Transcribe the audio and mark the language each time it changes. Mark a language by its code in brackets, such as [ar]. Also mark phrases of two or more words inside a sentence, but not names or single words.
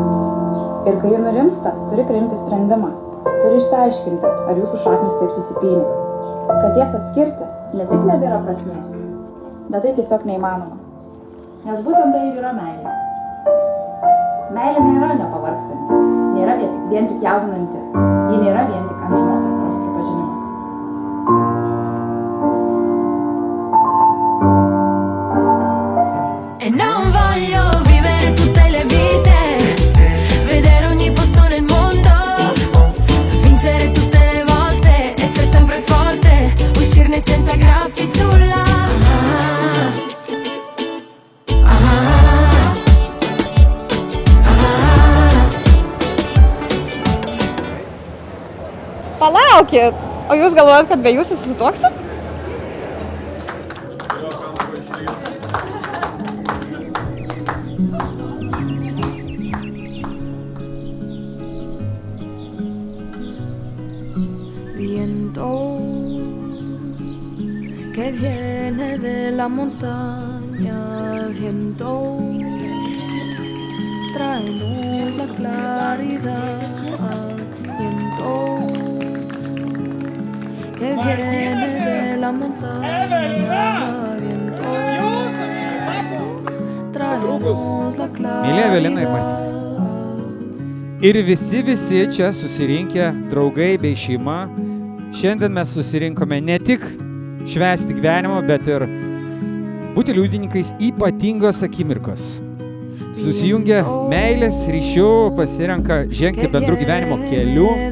[lt] Ir kai ji nurimsta, turi priimti sprendimą. Turi išsiaiškinti, ar jūsų šaknys taip susipynė. Kad jas atskirti ne tik nebėra prasmės, bet tai tiesiog neįmanoma. Nes būtent tai ir yra meilė. Meilė nėra nepavargstanti, nėra vien tik jaudinanti, ji nėra vien tik amžinos aistros pripažinimas. [it] E non voglio vivere tutte le vite, vedere ogni posto nel mondo, vincere tutte le volte, essere sempre forte, uscirne senza graffi sulla. [lt] Palaukit, o jūs galvojat, kad be jūsų susituoksit? [es] Viento que viene de la montaña, viento, tráenos la claridad, viento que viene de la montaña, viento, tráenos la claridad. [lt] Mėly Evelina ir Martynai. Ir visi čia susirinkę, draugai bei šeima, šiandien mes susirinkome ne tik švęsti gyvenimo, bet ir būti liudininkais ypatingos akimirkos. Susijungia meilės ryšių, pasirenka žengti bendrų gyvenimo kelių.